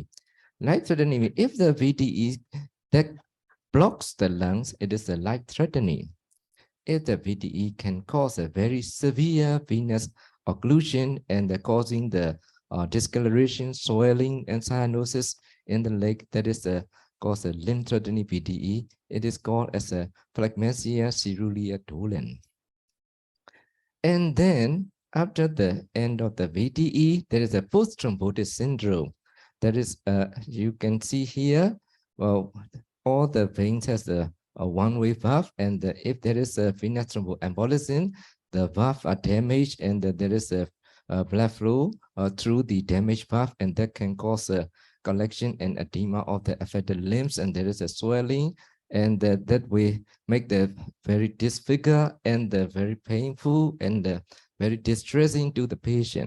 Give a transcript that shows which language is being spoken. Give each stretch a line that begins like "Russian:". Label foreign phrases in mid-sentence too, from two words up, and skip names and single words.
English: Life-threatening, if the VTE that blocks the lungs, it is a life-threatening. If the VTE can cause a very severe venous occlusion and causing the discoloration, swelling, and cyanosis in the leg, that is cause a limb-threatening VTE. It is called as a phlegmasia ceruleus dolens. And then after the end of the VTE, there is a post-thrombotic syndrome. That is, you can see here, well, all the veins has a one-way valve, and if there is a venous thromboembolism, the valve are damaged, and there is a blood flow through the damaged valve, and that can cause a collection and edema of the affected limbs, and there is a swelling, and that will make the very disfigure and very painful and very distressing to the patient.